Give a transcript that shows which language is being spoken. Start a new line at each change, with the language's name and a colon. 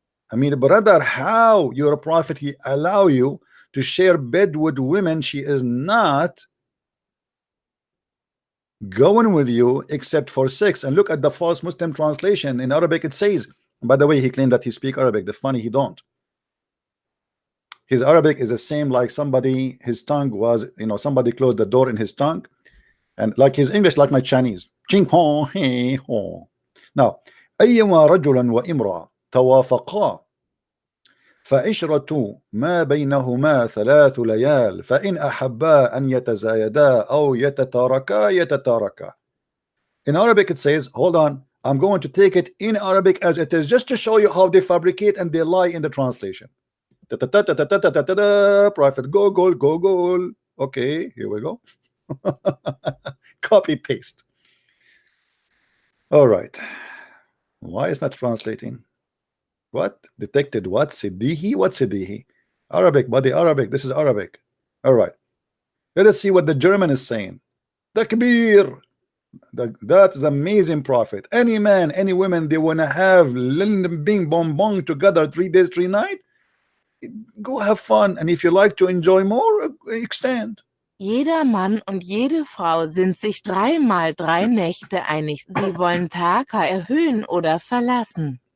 English: I mean, brother, how your prophet he allow you to share bed with women she is not going with you except for sex? And look at the false Muslim translation in Arabic. It says By the way, he claimed that he speak Arabic. The funny, he don't. His Arabic is the same like somebody, his tongue was, somebody closed the door in his tongue, and like his English like my Chinese. Ching ho he ho.
Arabic: Now, أيما رجلا وامرأة توافقا فعشرة ما بينهما 3 ليال فإن أحبا أن يتزايدا أو يتتاركا.
English: In Arabic it says, hold on, I'm going to take it in Arabic as it is, just to show you how they fabricate and they lie in the translation. Prophet Google. Okay, here we go. Copy paste. All right, why is not translating? What detected? What Sidihi? What Sidihi? Arabic, buddy, Arabic. This is Arabic. All right, let us see what the German is saying. Takbir. That is amazing, Prophet. Any man, any women, they want to have bing bong bong together 3 days 3 nights. Go have fun, and if you like to enjoy more, extend.
German: Jeder Mann und jede Frau sind sich 3 mal 3 Nächte einig. Sie wollen Taka erhöhen oder verlassen.